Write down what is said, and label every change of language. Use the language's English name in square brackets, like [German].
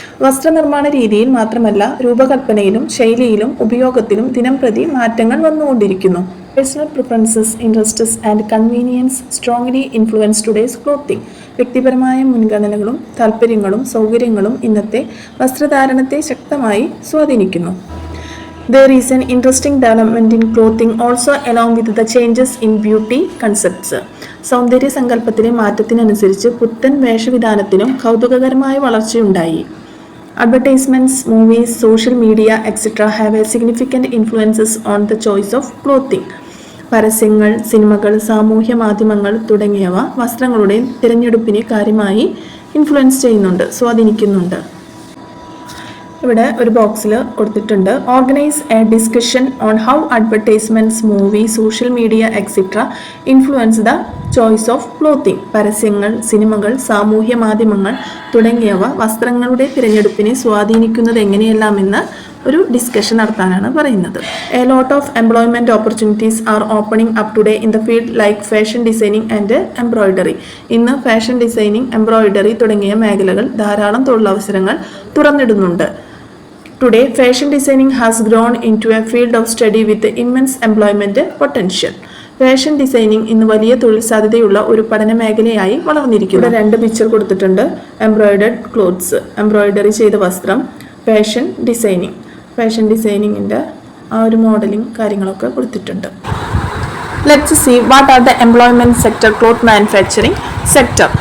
[Malayalam] വസ്ത്രനിർമ്മാണ രീതിയിൽ മാത്രമല്ല രൂപകൽപ്പനയിലും ശൈലിയിലും ഉപയോഗത്തിലും ദിനംപ്രതി മാറ്റങ്ങൾ വന്നുകൊണ്ടിരിക്കുന്നു. [English] Personal preferences, interests and convenience strongly influence today's clothing. [Malayalam] വ്യക്തിപരമായ മുൻഗണനകളും താല്പര്യങ്ങളും സൗകര്യങ്ങളും ഇന്നത്തെ വസ്ത്രധാരണത്തെ ശക്തമായി സ്വാധീനിക്കുന്നു. [English] There is an interesting development in clothing also along with the changes in beauty concepts. [Malayalam] സൗന്ദര്യ സങ്കല്പത്തിലെ മാറ്റത്തിനനുസരിച്ച് പുത്തൻ വേഷവിധാനത്തിനും കൗതുകകരമായ വളർച്ചയുണ്ടായി. [English] Advertisements, movies, social media, etc. have a significant influences on the choice of clothing. [Malayalam] പരസ്യങ്ങൾ, സിനിമകൾ, സാമൂഹ്യ മാധ്യമങ്ങൾ തുടങ്ങിയവ വസ്ത്രങ്ങളുടെ തിരഞ്ഞെടുപ്പിനെ കാര്യമായി ഇൻഫ്ലുവൻസ് ചെയ്യുന്നുണ്ട്, സ്വാധീനിക്കുന്നുണ്ട്. ഇവിടെ ഒരു ബോക്സിൽ കൊടുത്തിട്ടുണ്ട്. [English] Organise a discussion on how advertisements, movie, social media etcetera influence the choice of clothing. [Malayalam] പരസ്യങ്ങൾ, സിനിമകൾ, സാമൂഹ്യ മാധ്യമങ്ങൾ തുടങ്ങിയവ വസ്ത്രങ്ങളുടെ തിരഞ്ഞെടുപ്പിനെ സ്വാധീനിക്കുന്നത് എങ്ങനെയെല്ലാമെന്ന് ഒരു ഡിസ്കഷൻ നടത്താനാണ് പറയുന്നത്. [English] A lot of employment opportunities are opening up today in the field like fashion designing and embroidery. [Malayalam] ഇന്ന് ഫാഷൻ ഡിസൈനിങ്, എംബ്രോയിഡറി തുടങ്ങിയ മേഖലകൾ ധാരാളം തൊഴിലവസരങ്ങൾ തുറന്നിടുന്നുണ്ട്. [English] Today, fashion designing has grown into a field of study with immense employment potential. [Malayalam] Fashion designing ഇന്ന് വലിയ തൊഴിൽ സാധ്യതയുള്ള ഒരു പഠന മേഖലയായി വളർന്നിരിക്കുന്നു. ഇവിടെ രണ്ട് പിക്ചർ കൊടുത്തിട്ടുണ്ട്. [English] embroidered clothes, [Malayalam] എംബ്രോയിഡറി ചെയ്ത വസ്ത്രം. ഫാഷൻ ഡിസൈനിങ്, ഫാഷൻ ഡിസൈനിങ്ങിൻ്റെ ആ ഒരു മോഡലിംഗ് കാര്യങ്ങളൊക്കെ കൊടുത്തിട്ടുണ്ട്. [English] Let's see what are the employment sector cloth manufacturing sector.